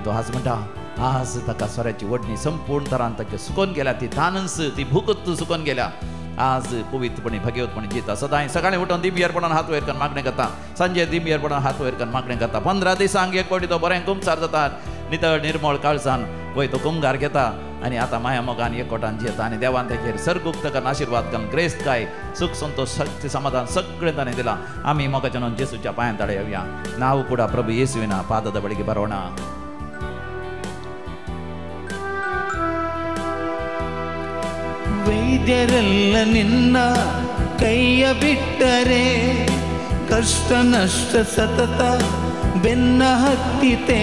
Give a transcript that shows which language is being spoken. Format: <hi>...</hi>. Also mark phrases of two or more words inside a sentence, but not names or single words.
<kok>तो आज म्हणटा आज ताका सोऱ्याची वडणी संपूर्ण तरान ताका सुकोवन गेल्या ती थानच ती भूकत सुकोवन गेल्या आज पवित्रपणी भगवतपणी जिता सदां सकाळीं उठून दिंबियर पडोन हात वयर करून मागणें करता सांजे दिंबियर पडोन हात वयर करून मागणें करता 15 दिसांक एक फावटी तो बरें कुमसार जाता नितळ निर्मळ काळजान वय तो कुंगार घेता आनी आतां माया मोगान एकवटान जियेता आनी देवान ताचेर सर्गुक्त ताका आशिर्वाद घालून ग्रेस्त काय सुख संतोष शक्ती समाधान सगळें ताणें दिलां आमी मोगाच्या न्हू जेजूच्या पांयां ताळे येवया नांव</kok> <kn>ಕೂಡ ಪ್ರಭು ಯೇಸುವಿನ ಪಾದದ ಬಳಿಗೆ ಬರೋಣ ವೈದ್ಯರೆಲ್ಲ ನಿನ್ನ ಕೈಯ ಬಿಟ್ಟರೆ ಕಷ್ಟ ನಷ್ಟ ಸತತ ಬೆನ್ನ ಹತ್ತಿತೆ</kn>